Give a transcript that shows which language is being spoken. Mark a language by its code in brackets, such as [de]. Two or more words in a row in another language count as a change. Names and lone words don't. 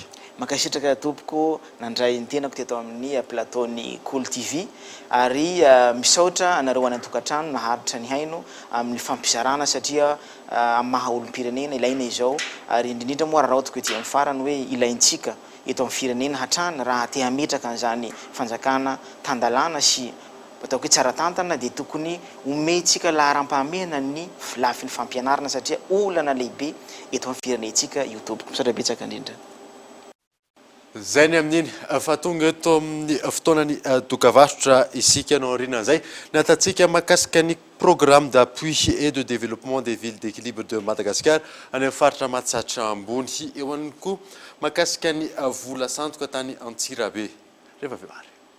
[mg] Makasitraka tompoko nandray ny tenako teto amin'ny plateau-ny Cool TV ary misaotra anareo any an-tokantrano naharitra ny haino amin'ny fampizarana satria maha olom-pirenena ilaina izao ary indrindra moa raha ohatra ety amin'ny farany hoe ilaintsika eto amin'ny firenena hatrany raha te hametraka an'izany fanjakana tandalana sy ataoko hoe tsara tantana dia tokony omentsika laharam-pahamehana ny lafiny fampianarana satria olana lehibe eto amin'ny firenentsika io tompoko. Misaotra betsaka indrindra. Zay ny amin'iny fa tonga eto amin'ny fotoanany dokavarotra isika anao aorianan'izay natatsika mahakasika ny [fr] programme d'appui et de développement des villes d'équilibre de Madagascar [mg] any amin'ny faritra Mahatsatra ambony eo ihany koa mahakasika ny vola sandoka tany Antsirabe rehefa avy eo ary.